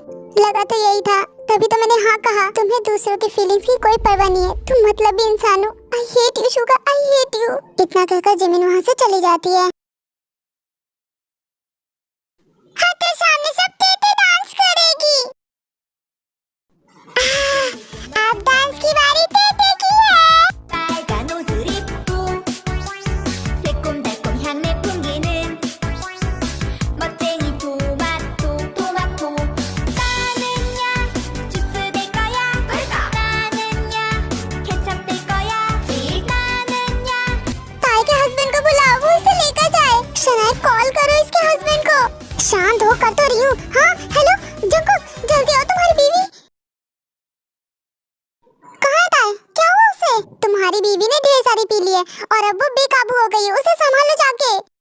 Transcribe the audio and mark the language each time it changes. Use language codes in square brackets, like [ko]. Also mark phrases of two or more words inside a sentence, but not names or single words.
[hi] लगा तो यही था, तभी तो मैंने हाँ कहा। तुम्हें दूसरों की फीलिंग्स की कोई परवाह नहीं है, तुम मतलबी इंसान हो। [en] I hate you Suga, I hate you. [hi] इतना कहकर जिमिन वहाँ से चली जाती है। हाँ तो सामने सब तेते डांस करेगी। अब डांस की बारी तेते की है। [ko] 빨간 옷을 입고 새콤달콤 향내 풍기는 멋쟁이 토마토 토마토 나는야 주스 될 거야 나는야 케첩 될 거야 나는야 [hi] ताई के हस्बैंड को बुलाओ, वो इसे लेकर जाए। शनाया कॉल करो इसके हस्बैंड को। शांत हो, कर तो रही हूँ। हाँ हेलो जंकुक, जल्दी आओ, तुम्हारी बीवी कहाँ है? ताई क्या हुआ उसे? तुम्हारी बीवी ने ढेर सारी पी ली है और अब वो बेकाबू हो गई है, उसे संभालो जाके।